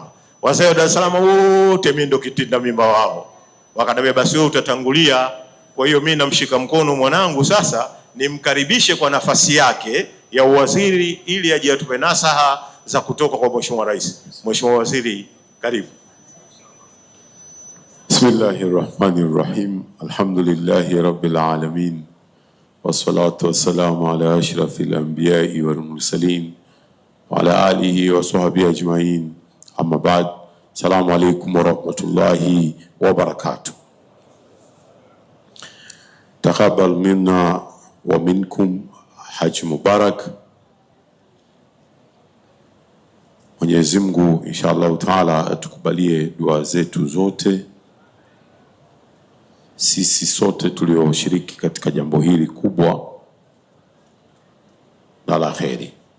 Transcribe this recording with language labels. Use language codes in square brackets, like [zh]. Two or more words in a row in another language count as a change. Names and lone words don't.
[sw] Wazee wa Dar es Salaam wote mimi ndo kitinda mimba wao. Wakaniambia basi wewe utatangulia. Kwa hiyo mimi namshika mkono mwanangu sasa nimkaribishe kwa nafasi yake ya uwaziri ili aje atupe nasaha za kutoka kwa Mheshimiwa Rais. Mheshimiwa Waziri, karibu. [ar] بسم الله الرحمن الرحيم. الحمد لله رب العالمين والصلاة والسلام على أشرف الأنبياء والمرسلين وعلى آله وصحبه أجمعين. أما بعد. السلام عليكم ورحمة الله وبركاته. تقبل منا ومنكم حج مبارك. [sw] Mwenyezi Mungu [ar] إن شاء الله تعالى [sw] atukubalie dua zetu zote. Sisi sote tulioshiriki katika jambo hili kubwa na la kheri.